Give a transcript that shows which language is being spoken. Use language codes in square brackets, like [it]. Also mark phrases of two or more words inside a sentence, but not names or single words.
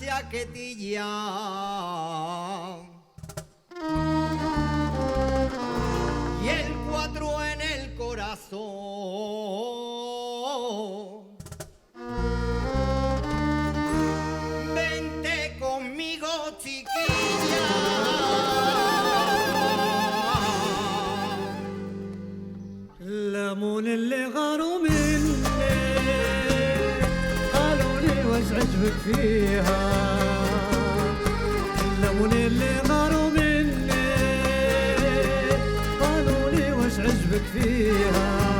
[es] chaquetilla. Y el 4 en el corazón. Vente conmigo, chiquilla. [ar] الليمون اللي غاروا مني قالوا لي واش عجبك فيها. الليمون اللي غاروا مني قالوا لي واش عجبك فيها.